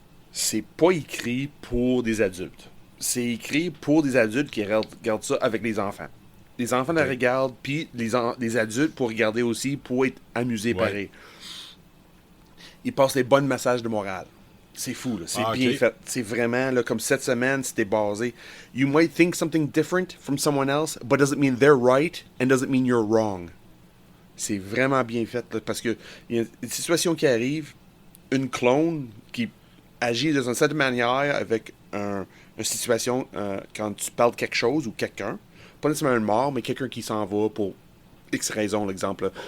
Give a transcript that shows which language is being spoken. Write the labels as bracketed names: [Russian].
[French] C'est pas écrit pour des adultes. C'est écrit pour des adultes qui regardent ça avec les enfants. Les enfants la regardent, puis les adultes pour regarder aussi, pour être amusés pareil. Ils passent les bons messages de morale. C'est fou, là. C'est bien fait. C'est vraiment, là, comme cette semaine, c'était basé. [English] You might think something different from someone else, but doesn't mean they're right and doesn't mean you're wrong. [French] C'est vraiment bien fait, là, parce que il y a une situation qui arrive, une clone qui agit de une certaine manière avec une situation quand tu parles de quelque chose ou quelqu'un, pas nécessairement un mort, mais quelqu'un qui s'en va pour X raison, l'exemple.